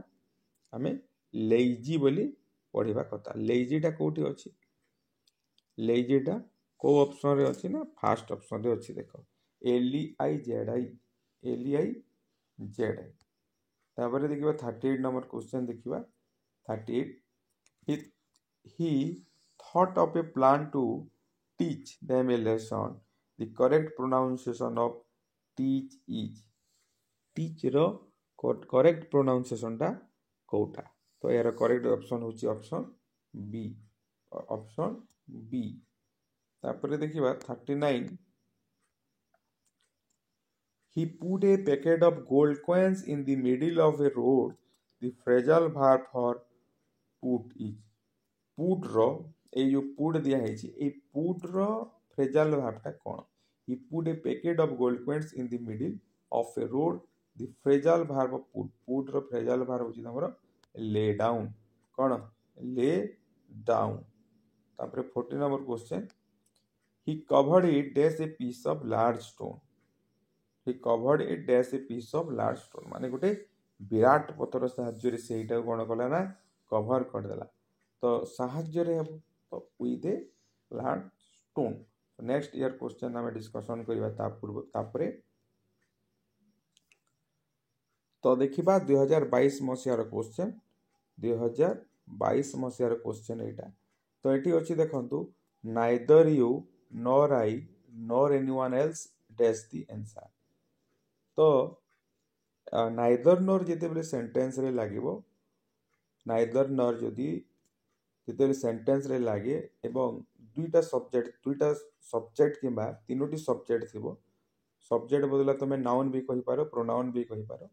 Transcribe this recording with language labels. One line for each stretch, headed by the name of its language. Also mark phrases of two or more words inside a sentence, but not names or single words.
Odia: ଆମେ lazy ବୋଲି ପଢ଼ିବା କଥା। lazyଟା କେଉଁଠି ଅଛି? lazyଟା କେଉଁ ଅପସନ୍ରେ ଅଛି ନା ଫାଷ୍ଟ ଅପସନ୍ରେ ଅଛି। ଦେଖ LEIZI LEIZI। ତାପରେ ଦେଖିବା 38
English: number question
Odia: ଦେଖିବା।
English: 38 he thought of a plan to teach them a lesson. The correct pronunciation of teach is, teach ର correct pronunciation
Odia: ଟା କୋଉଟା? ତ ଏହାର
English: correct option ହେଉଛି option B, option B।
Odia: ତାପରେ ଦେଖିବା
English: 39 he put a packet of gold coins in the middle of a road. The phrasal verb for put is, put
Odia: ର এই ଯୋଉ
English: put
Odia: ଦିଆ ହେଇଛି এই
English: put ର phrasal verb
Odia: ଟା କ'ଣ?
English: he put a packet of gold coins in the middle of a road. The phrasal verb of put ର phrasal verb
Odia: ହେଉଛି ତମର
English: lay down। କ'ଣ? lay down। ତାପରେ 40 number question he covered it dash a piece of large stone. he covered it dash a piece of large stone
Odia: ମାନେ ଗୋଟେ ବିରାଟ ପଥର ସାହାଯ୍ୟରେ ସେଇଟାକୁ କ'ଣ କଲା ନା କଭର କରିଦେଲା। ତ ସାହାଯ୍ୟରେ ହେବ ତ
English: with a large stone। next year question
Odia: ଆମେ ଡିସ୍କସନ୍ କରିବା ତାପରେ। ତ ଦେଖିବା 2022 ମସିହାର କ୍ୱେଶ୍ଚନ୍। 2022 ମସିହାର କ୍ୱେଶ୍ଚନ୍ ଏଇଟା। ତ ଏଠି ଅଛି ଦେଖନ୍ତୁ
English: neither you nor I nor anyone else dash the answer।
Odia: ତ
English: neither nor
Odia: ଯେତେବେଳେ ସେଣ୍ଟେନ୍ସରେ ଲାଗିବ,
English: neither nor
Odia: ଯେତେବେଳେ ସେଣ୍ଟେନ୍ସରେ ଲାଗେ ଏବଂ ଦୁଇଟା ସବଜେକ୍ଟ କିମ୍ବା 3ଟି ସବଜେକ୍ଟ ଥିବ, ସବଜେକ୍ଟ ବଦଳରେ ତମେ ନାଉନ୍ ବି କହିପାର, ପ୍ରୋନାଉନ୍ ବି କହିପାର।